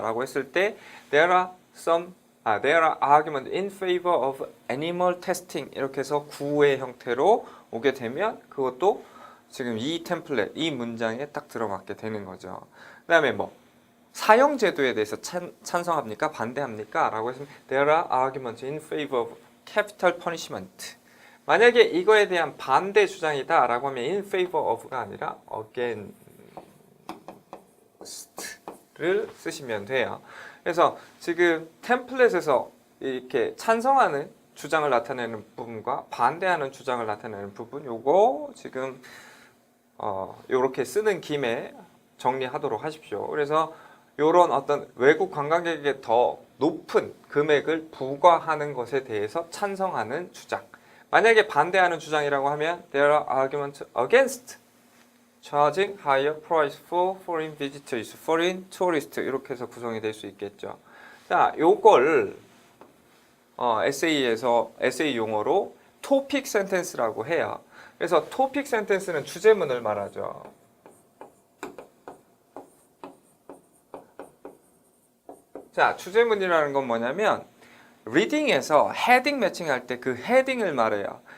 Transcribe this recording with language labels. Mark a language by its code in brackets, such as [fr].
[ko] 라고 했을 때 [en] there are arguments in favor of animal testing [ko] 이렇게 해서 구의 형태로 오게 되면 그것도 지금 이 템플릿, 이 문장에 딱 들어맞게 되는 거죠. 그 다음에 뭐 사형 제도에 대해서 찬성합니까? 반대합니까? 라고 했으면 [en] there are arguments in favor of capital punishment. [ko] 만약에 이거에 대한 반대 주장이다 라고 하면 in favor of가 아니라 against를 쓰시면 돼요. 그래서 지금 템플릿에서 이렇게 찬성하는 주장을 나타내는 부분과 반대하는 주장을 나타내는 부분, 요거 지금 요렇게 쓰는 김에 정리하도록 하십시오. 그래서 요런 어떤 외국 관광객에게 더 높은 금액을 부과하는 것에 대해서 찬성하는 주장. 만약에 반대하는 주장이라고 하면 [en] there are arguments against charging higher price for foreign visitors, foreign tourists [ko] 이렇게 해서 구성이 될 수 있겠죠. 자, 요걸 에세이에서 에세이 용어로 토픽 센텐스라고 해요. 그래서 토픽 센텐스는 주제문을 말하죠. 자, 주제문이라는 건 뭐냐면 리딩에서 헤딩 매칭할 때 그 헤딩을 말해요.